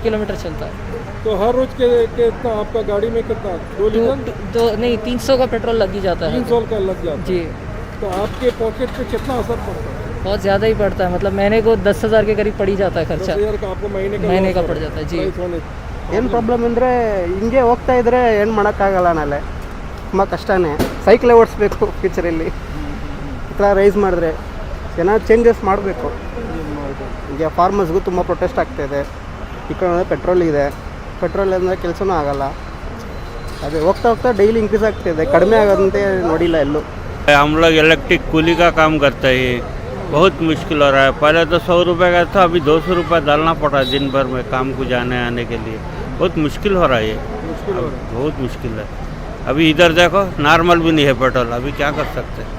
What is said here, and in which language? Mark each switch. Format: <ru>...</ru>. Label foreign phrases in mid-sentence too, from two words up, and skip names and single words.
<hi>किलोमीटर चलता है। तो हर रोज के कितना आपका गाड़ी में कितना? 2 लीटर? तो नहीं, 300 का पेट्रोल लग ही जाता है। 300 का लग जाता है। जी, तो आपके पॉकेट पे कितना असर पड़ता है? बहुत ज़्यादा ही पड़ता है। मतलब महीने को 10,000 के करीब पड़ ही जाता है 10 खर्चा। हज़ार का आपको महीने का loss पड़ जाता है। जी। price होने।</hi> <kn>ಏನು ಪ್ರಾಬ್ಲಮ್ ಅಂದರೆ ಹಿಂಗೆ ಹೋಗ್ತಾ ಇದ್ರೆ ಏನು ಮಾಡೋಕ್ಕಾಗಲ್ಲ ನಾಳೆ ತುಂಬ ಕಷ್ಟನೇ. ಸೈಕಲೇ ಓಡಿಸ್ಬೇಕು ಫ್ಯೂಚರಲ್ಲಿ. ಈ ಥರ ರೈಸ್ ಮಾಡಿದ್ರೆ ಏನಾದ್ರು ಚೇಂಜಸ್ ಮಾಡಬೇಕು. ಈಗ ಫಾರ್ಮರ್ಸ್ಗೂ ತುಂಬ ಪ್ರೊಟೆಸ್ಟ್ ಆಗ್ತಾಯಿದೆ. ಈ ಕಡೆ ಪೆಟ್ರೋಲ್ ಇದೆ, ಪೆಟ್ರೋಲ್ ಅಂದರೆ ಕೆಲಸನೂ ಆಗಲ್ಲ. ಅದೇ ಹೋಗ್ತಾ</kn> <en>daily increase</en> <kn>ಆಗ್ತಾಯಿದೆ, ಕಡಿಮೆ ಆಗೋದಂತೆ ನೋಡಿಲ್ಲ ಎಲ್ಲೂ.</kn> <hi>हम लोग इलेक्ट्रिक कूली का काम करते हैं, बहुत मुश्किल हो रहा है। पहले तो 100 रुपये का था, अभी 200 रुपये डालना पड़ा दिन भर में काम को जाने आने के लिए। बहुत मुश्किल हो रहा है ये, बहुत मुश्किल है। अभी इधर देखो नॉर्मल भी नहीं है पेट्रोल, अभी क्या कर सकते हैं?</hi>